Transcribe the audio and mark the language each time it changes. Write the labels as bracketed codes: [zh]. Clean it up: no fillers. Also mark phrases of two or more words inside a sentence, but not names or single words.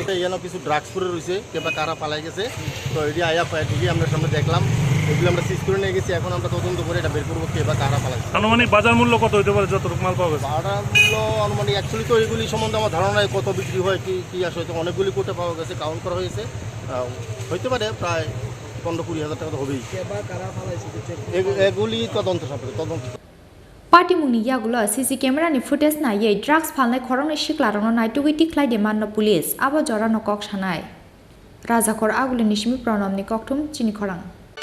[bn] কিছু ড্রাগস করে রয়েছে কিংবা কারা পালাই গেছে তো এটি আয়া ঠিকই আমরা সামনে দেখলাম এগুলো আমরা সিজ করে নিয়ে গেছি এখন আমরা তদন্ত করে এটা বের করবো কে বা কারা পালাই আনুমানিক বাজার মূল্য কত হতে পারে যতটুকু মাল পাওয়া গেছে বাজার মূল্য আনুমানিক অ্যাকচুয়ালি তো এগুলি সম্বন্ধে আমার ধারণা নেই কত বিক্রি হয় কি আসে হয়তো অনেকগুলি কোটে পাওয়া গেছে কাউন্ট করা হয়েছে হইতে পারে প্রায় 15-20 হাজার টাকা তো হবেই এগুলি তদন্ত [trp] Party mungni yagulo [en] CC camera [trp] ni footage na ye drugs phalnai khorang ni siklarangno naitugui tiklai de manno police abo jora no kok sanai Rajakhor agulini simi pranam ni koktum Chini Khorang